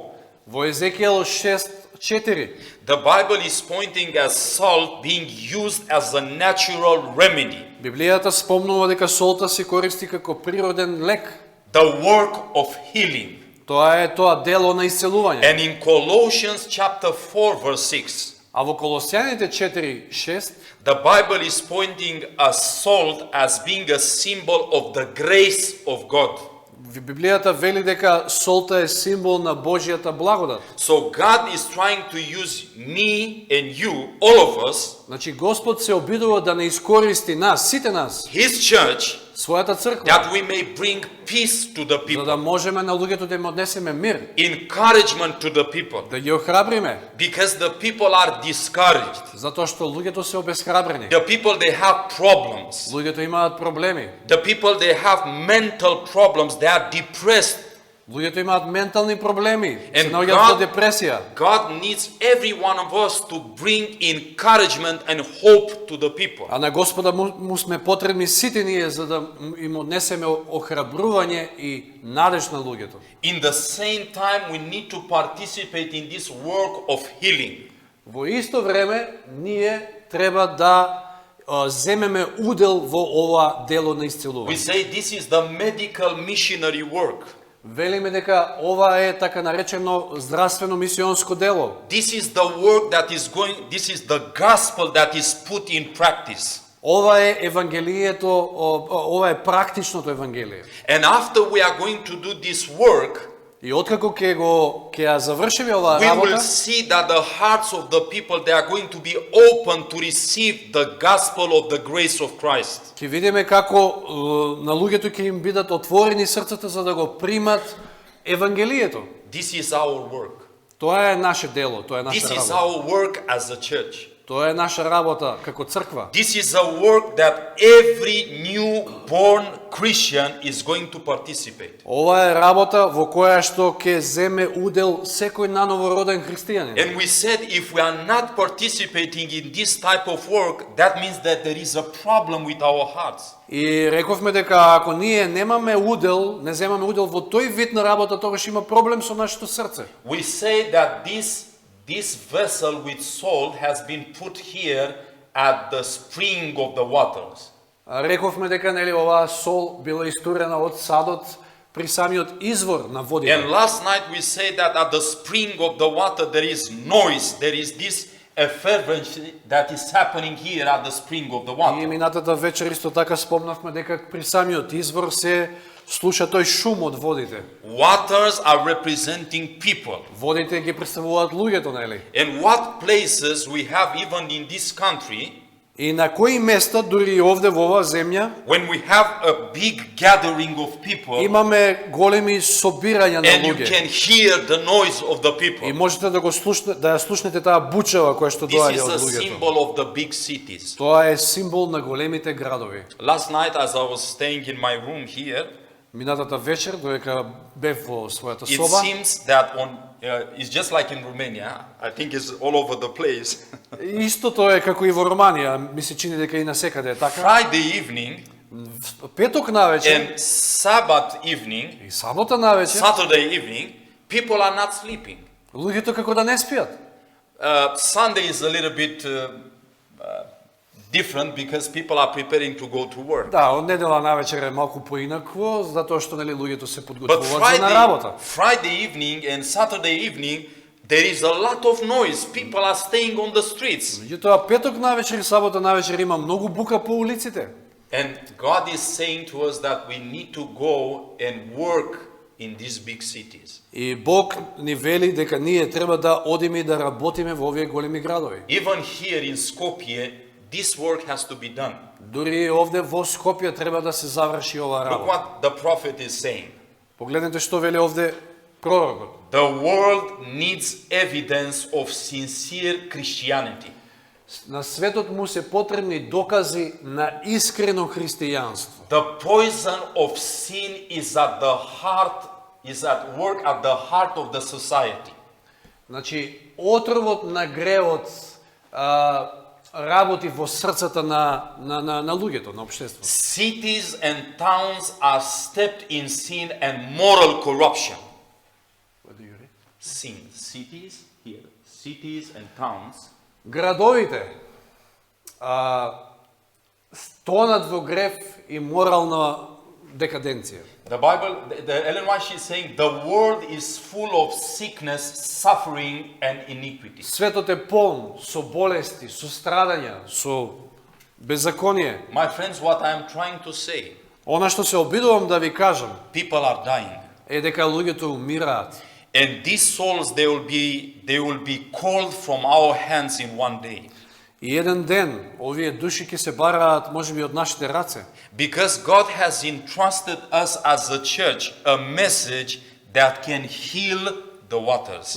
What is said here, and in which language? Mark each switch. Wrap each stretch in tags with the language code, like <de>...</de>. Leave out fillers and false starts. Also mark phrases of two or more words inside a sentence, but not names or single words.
<mk>Во Езекиел 6:4.</mk> <en>The Bible is pointing as salt being used as a natural remedy.</en> <mk>Библијата спомнува дека солта се користи како природен лек.</mk> <en>The work of healing.</en> <mk>Тоа е тоа дело на исцелување.</mk> <en>And in Colossians chapter 4 verse 6.</en> <mk>А во Колосјаните 4:6</mk> <en>The Bible is pointing as salt as being a symbol of the grace of God.</en> <mk>Библијата вели дека солта е символ на Божјата благодат.</mk> <en>So God is trying to use me and you, all of us,</en> <mk>Значи Господ се обидува да не искористи нас, сите нас,</mk> <en>His church,</en> <mk>својата црква,</mk> <en>that we may bring peace to the</en> <mk>за да</mk> <en>people,</en> <mk>можеме на луѓето да им однесеме мир,</mk> <en>encouragement to the people,</en> <mk>да ги охрабриме,</mk> <en>because the people are discouraged.</en> <mk>затоа што луѓето се обесхрабрени.</mk> <en>The people, they have problems.</en> <mk>Луѓето имаат проблеми.</mk> <en>The people, they have mental problems. They are depressed.</en> <mk>Луѓето имаат ментални проблеми, се</mk> <en>And</en> <mk>наоѓаат во депресија.</mk> <en>God needs every one of us to bring encouragement and hope to the people.</en> <mk>А на Господа му сме потребни сите ние за да им однесеме охрабрување и надеж на луѓето.</mk> <en>In the same time, we need to participate in this work of healing.</en> <mk>Во исто време ние треба да земеме удел во ова дело на</mk> <en>We</en> <mk>исцелување.</mk> <en>say this is the medical missionary work.</en> <mk>Велиме дека ова е така наречено здравствено мисионско дело.</mk> <en>This is the work that is going, this is the gospel that is put in practice.</en> <mk>Ова е евангелието, ова е практичното евангелие.</mk> <en>And after we are going to do this work,</en> <mk>И откако ќе ја завршиме оваа</mk> <en>we will</en> <mk>работа,</mk> <en>see that the hearts of the people, they are going to be open to receive the gospel of the grace of Christ.</en> <mk>ќе видиме како на луѓето ќе им бидат отворени срцата за да го примат евангелието.</mk> <en>This is our work.</en> <mk>Тоа е наше дело, тоа е наша</mk> <en>This is</en> <mk>работа.</mk> <en>our work as a church.</en> <mk>Тоа е наша работа како црква.</mk> <en>This is a work that every newborn Christian is going to participate.</en> <mk>Ова е работа во која што ќе земе удел секој наново роден христијанин.</mk> <en>And we said if we are not participating in this type of work, that means that there is a problem with our hearts.</en> <mk>И рековме дека ако ние немаме удел, не земаме удел во тој вид на работа, тогаш има проблем со нашето срце.</mk> <en>We say that this vessel with salt has been put here at the spring of the waters.</en> <mk>Рековме дека нели оваа сол била истурена од садот при самиот извор на водите.</mk> <en>And last night we said that at the spring of the water there is noise, there is this effervescence that is happening here at the spring of the</en> <mk>И</mk> <en>water.</en> <mk>минатата вечер исто така спомнавме дека при самиот извор се слуша тој шум од водите.</mk> <en>Waters are representing people.</en> <mk>Водите ги представуваат луѓето, нели?</mk> <en>And what places we have even in this country,</en> <mk>И на кои места, дури и овде во оваа земја,</mk> <en>when we have a big gathering of people</en> <mk>имаме големи собирања на</mk> <en>and you</en> <mk>луѓе.</mk> <en>can hear the noise of the</en> <mk>И</mk> <en>people.</en> <mk>можете да ја слушнете таа бучава која што</mk> <en>This</en> <mk>доаѓа</mk> <en>is</en> <mk>од</mk> <en>a</en> <mk>луѓето.</mk> <en>symbol of the big cities.</en> <mk>Тоа е символ на големите градови.</mk> <en>Last night as I was staying in my room here,</en> <mk>Минатата вечер, додека бев во својата</mk> <en>it</en> <mk>соба,</mk> <en>seems that It's just like in Romania. I think it's all over the place.</en> <mk>Истото е како и во Романија, ми се чини дека и насекаде е така.</mk> <en>Friday evening</en> <mk>Петок навечер</mk> <en>and Sabbath evening,</en> <mk>и сабота навечер,</mk> <en>Saturday evening, people are not sleeping.</en> <mk>луѓето како да не спијат.</mk> <en>Sunday is a little bit different because people are preparing to go to work.</en> <mk>Да, од недела навечер е малку поинакво, затоа што нели луѓето се</mk> <en>But</en> <mk>подготвуваат за на работа.</mk> <en>Friday evening and Saturday evening, there is a lot of noise. People are staying on the streets.</en> <mk>Меѓутоа петок навечер и сабота навечер има многу бука по улиците.</mk> <en>And God is saying to us that we need to go and work in these big cities.</en> <mk>И Бог ни вели дека ние треба да одиме и да работиме во овие големи градови.</mk> <en>Even here in Skopje, this work has to be done.</en> <mk>Дури овде во Скопје треба да се заврши оваа</mk> <en>Look</en> <mk>работа.</mk> <en>what the prophet is saying.</en> <mk>Погледнете што вели овде пророкот.</mk> <en>The world needs evidence of sincere Christianity.</en> <mk>На светот му се потребни докази на искрено христијанство.</mk> <en>The poison of sin is at the heart, is at work at the heart of the society.</en> <mk>Значи, отровот на греот работи во срцата на луѓето, на општеството.</mk> <en>Cities and towns are steeped in sin and moral corruption. Sin. Cities, here. Cities and towns</en> <mk>Градовите стонат во грев и морална декаденција.</mk> <en>The Bible, the Ellen White, she's saying the world is full of sickness, suffering, and iniquity.</en> <mk>Светот е полн со болести, со страдања, со беззаконие.</mk> <en>My friends, what I am trying to say,</en> <mk>Она што се обидувам да ви кажам</mk> <en>people are dying.</en> <mk>е дека луѓето умираат.</mk> <en>And these souls, they will be called from our hands in one day.</en> <mk>И еден ден овие души ќе се бараат можеби од нашите раце.</mk> <en>Because God has entrusted us as a church a message that can heal the waters.</en>